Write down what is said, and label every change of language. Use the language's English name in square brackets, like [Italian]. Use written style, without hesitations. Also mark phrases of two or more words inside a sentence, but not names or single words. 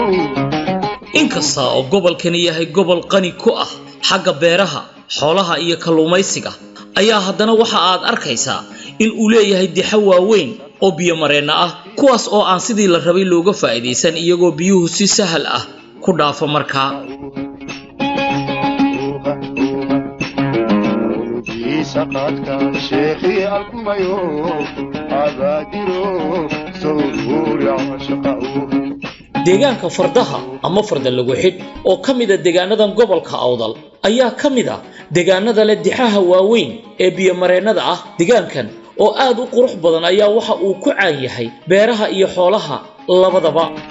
[Somali] inkasta oo gobolkani yahay gobol qani ku ah xagga beeraha xoolaha iyo kalluumaysiga ayaa haddana waxa aad arkaysaa in uu leeyahay dixo waaweyn oo biyo mareena ah kuwaas oo aan sidii la rabay looga faa'iideysan iyagoo biyuhu si sahal ah ku dhaafo markaa سقطك شيخي الكميو أبادرو سرور عشقه deegaanka fardaha ama farda lagu xid oo kamida deegaanadan gobolka Awdal ayaa kamida deegaanada leh dixaha waaweyn ee biyo mareenada ah deegaankan oo aad u qurux badan ayaa waxa uu ku caan yahay beeraha iyo xoolaha labadaba